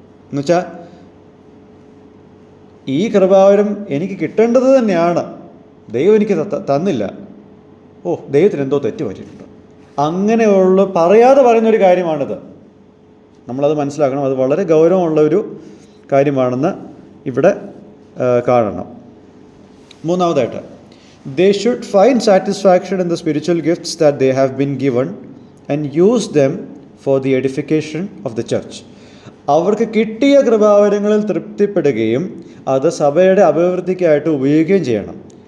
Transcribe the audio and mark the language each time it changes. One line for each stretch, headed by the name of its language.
Malayalam: എന്നുവെച്ചാൽ ഈ കൃപാവരം എനിക്ക് കിട്ടേണ്ടത് തന്നെയാണ്, ദൈവം എനിക്ക് തന്നില്ല, ദൈവത്തിന് എന്തോ തെറ്റ് പറ്റിയിട്ടുണ്ട്, അങ്ങനെയുള്ള പറയാതെ പറയുന്നൊരു കാര്യമാണിത്. നമ്മളത് മനസ്സിലാക്കണം. അത് വളരെ ഗൗരവമുള്ള ഒരു കാര്യമാണെന്ന് ഇവിടെ കാണണം. മൂന്നാമതായിട്ട്,
English: they should find satisfaction in the spiritual gifts that they have been given and use them for the edification of the church.
Malayalam: അവർക്ക് കിട്ടിയ കൃപാവരങ്ങളിൽ തൃപ്തിപ്പെടുകയും അത് സഭയുടെ അഭിവൃദ്ധിക്കായിട്ട് ഉപയോഗിക്കുകയും ചെയ്യണം.